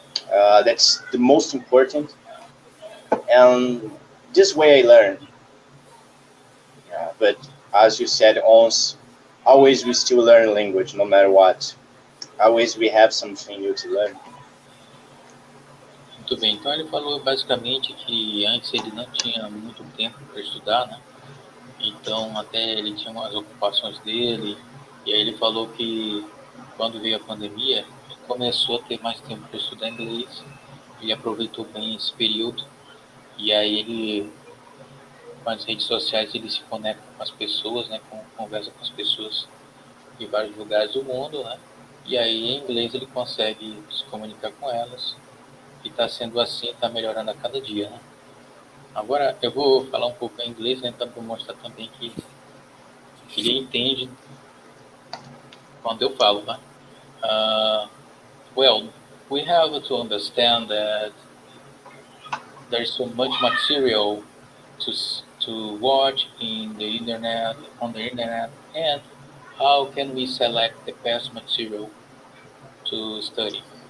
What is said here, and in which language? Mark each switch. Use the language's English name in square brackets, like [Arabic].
[English] That's the most important, and this way I learn. But as you said, once, always we still learn language, no matter what. Always we have something new to learn. [Portuguese] Muito bem, então ele falou basicamente que antes ele não tinha muito tempo para estudar, né? Então até ele tinha umas ocupações dele, e aí ele falou que quando veio a pandemia, ele começou a ter mais tempo para estudar inglês, ele aproveitou bem esse período, e aí ele, com as redes sociais, ele se conecta com as pessoas, né? Conversa com as pessoas de vários lugares do mundo, né? E aí em inglês ele consegue se comunicar com elas, e está sendo assim, está melhorando a cada dia, né? Agora eu vou falar um pouco em inglês, né, para mostrar também que ele entende quando eu falo, né? [English] Well, we have to understand that there's so much material to watch in the internet, on the internet, and how can we select the best material to study?